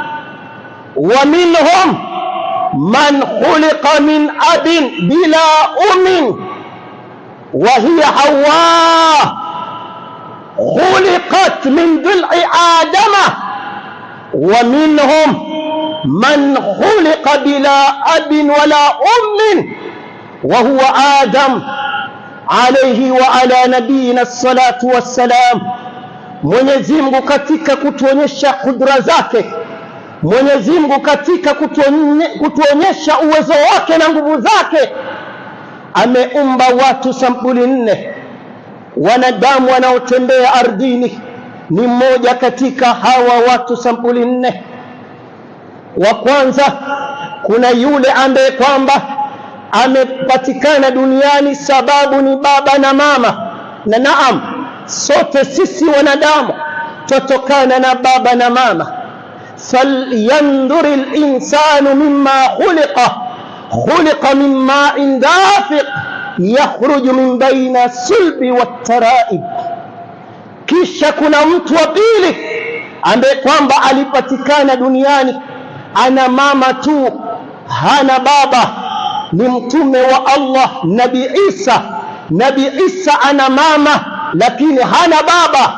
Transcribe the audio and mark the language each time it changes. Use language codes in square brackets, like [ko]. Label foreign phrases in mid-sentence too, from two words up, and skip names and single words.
[ar] ومنهم من خلق من أب بلا أم وهي حواء خلقت من ضلع آدم. ومنهم من خلق بلا أب ولا أم وهو آدم عليه وعلى نبينا الصلاة والسلام. [sw] Mwenyezi Mungu katika kutuonyesha kudra zake, Mwenyezi Mungu katika kutuonyesha uwezo wake na nguvu zake, ameumba watu sampuli 4. Wanadamu wanaotembea ardhini ni mmoja katika hawa watu sampuli 4. Wa kwanza, kuna yule ambaye kwamba amepatikana duniani sababu ni baba na mama, na naam, sote sisi wanadamu tutokana na baba na mama. [ar] فلينظر الإنسان مما خلق من ماء دافق يخرج من بين الصلب والترائب. [sw] Kisha kuna mtu wa pili ambaye kwamba alipatikana duniani ana mama tu, hana baba, ni mtume wa Allah Nabii Isa. Nabii Isa ana mama lakini hana baba.